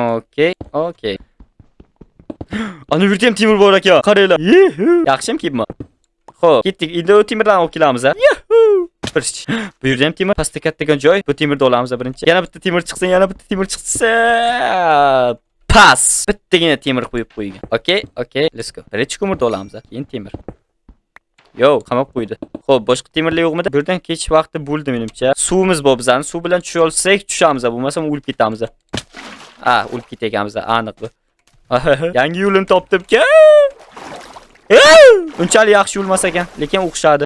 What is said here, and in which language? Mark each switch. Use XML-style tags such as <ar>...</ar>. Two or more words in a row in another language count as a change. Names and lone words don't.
<uz>Ana bu yerda ham temir bor ekan. Qaranglar. Yaxshimkimi? Xo'p, ketdik. Endi o temirdan olib kelamiz. Bu yerda ham temir, pastda kattagan joy. Bu temirni olamiz birinchi. Yana bitta temir chiqsa, pas. Bittagina temir qo'yib qo'ygan.</uz> <en>Okay, let's go.</en> <uz>Birinchi ko'mirni olamiz, keyin temir. Yo, qamab qo'ydi. Xo'p, boshqa temirlar yo'qmi? Bu yerdan ketish vaqti bo'ldi menimcha. Suvimiz bor bizani. Suv bilan tusha olsak, tushamiz. Bo'lmasa o'lib ketamiz. O'lib ketayganmiz, aniq bu. Yangi yo'lni topdim-ku. Unchalik yaxshi yo'l emas ekan, lekin o'xshadi.</uz>